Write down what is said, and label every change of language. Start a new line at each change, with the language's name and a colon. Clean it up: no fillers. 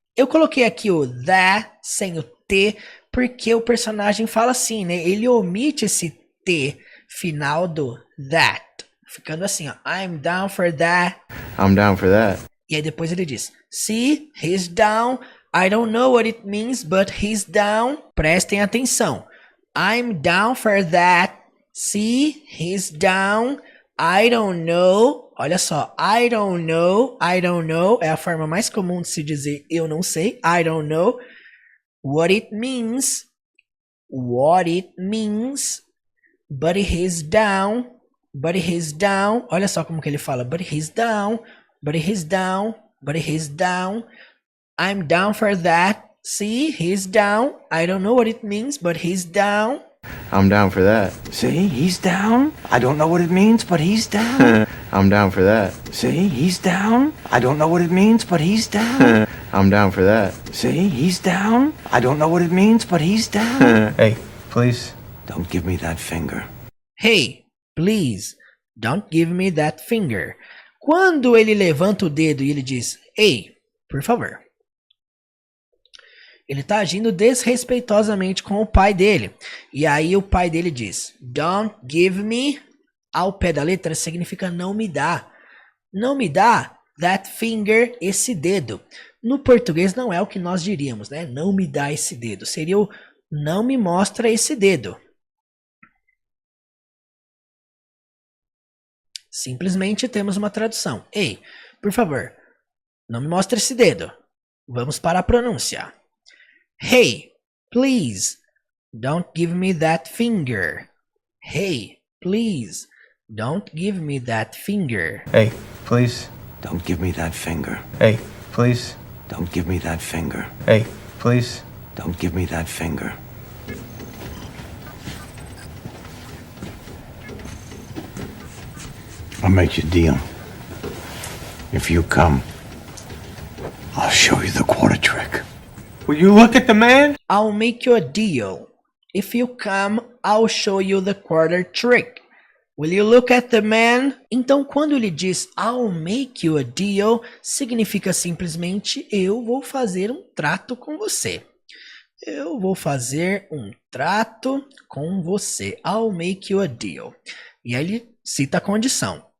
Portuguese: Eu coloquei aqui o that sem o T, porque o personagem fala assim, né? Ele omite esse T final do that. Ficando assim, ó.
English: I'm down for that. I'm down for that.
Portuguese: E aí depois ele diz, see, he's down.
English: I don't know what it means, but he's down. Prestem atenção. I'm down for that. See, he's down. I don't know. Olha só, I don't know.
Portuguese: I don't know é a forma mais comum de se dizer eu não sei.
English: I don't know. What it means. What it means. but he's down. But he's down.
Portuguese: Olha só como que ele fala.
English: But he's down. But he's down. But he's down. I'm down for that. See, he's down. I don't know what it means, but he's down. I'm down for that. See, he's down. I don't know what it means, but he's down. I'm down for that. See, he's down. I don't know what it means, but he's down. I'm down for that. See, he's down. I don't know what it means, but he's down. Hey, please. Don't give me that finger. Hey, please, don't give me that finger.
Portuguese: Quando ele levanta o dedo e ele diz, ei, por favor. Ele está agindo desrespeitosamente com o pai dele. E aí o pai dele diz, don't give me, ao pé da letra significa não me dá. Não me dá that finger, esse dedo. No português não é o que nós diríamos, né? Não me dá esse dedo. Seria o não me mostra esse dedo. Simplesmente temos uma tradução. Ei, por favor, não me mostre esse dedo. Vamos para a pronúncia.
English: Hey, please, don't give me that finger. Hey, please, don't give me that finger. Hey, please. Don't give me that finger. Hey, please. Don't give me that finger. Hey, please. Don't give me that finger. I'll make you a deal. If you come, I'll show you the quarter trick. Will you look at the man? I'll make you a deal. If you come, I'll show you the quarter trick. Will you look at the man?
Portuguese: Então, quando ele diz I'll make you a deal, significa simplesmente eu vou fazer um trato com você. Eu vou fazer um trato com você. I'll make you a deal. E aí ele cita a condição.